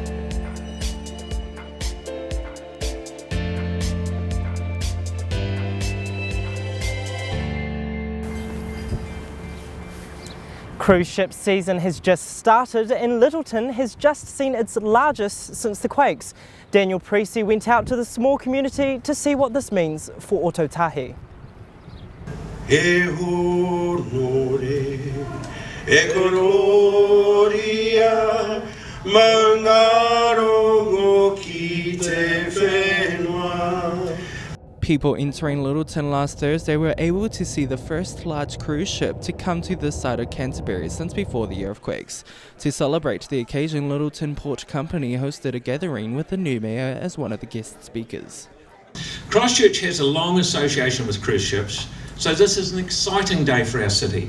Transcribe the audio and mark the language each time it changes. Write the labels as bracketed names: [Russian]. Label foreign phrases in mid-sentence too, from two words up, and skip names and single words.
[English] Cruise ship season has just started and Lyttelton has just seen its largest since the quakes. Daniel Perese went out to the small community to see what this means for Otautahi. [Māori] E honore, e kororia, mangarongo ki te whenua. [English] People entering Lyttelton last Thursday were able to see the first large cruise ship to come to this side of Canterbury since before the earthquakes. To celebrate the occasion, Lyttelton Port Company hosted a gathering with the new mayor as one of the guest speakers. Christchurch has a long association with cruise ships, so this is an exciting day for our city.